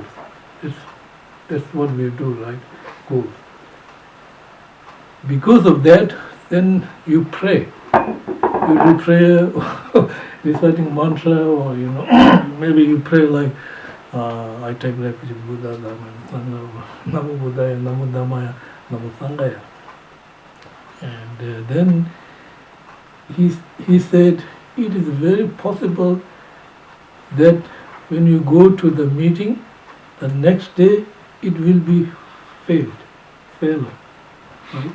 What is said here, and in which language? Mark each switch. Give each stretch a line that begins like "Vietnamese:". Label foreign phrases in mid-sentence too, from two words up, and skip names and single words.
English: That's what we do, right? Goals. Because of that, then you pray. You do prayer, reciting mantra, or maybe you pray like, I take refuge in Buddha, Dhamma, and Sangha,
Pali: Namo Buddhaya, Namo Dhammaya, Namo Sanghaya.
English: And then he said, it is very possible that when you go to the meeting, the next day it will be failure, right?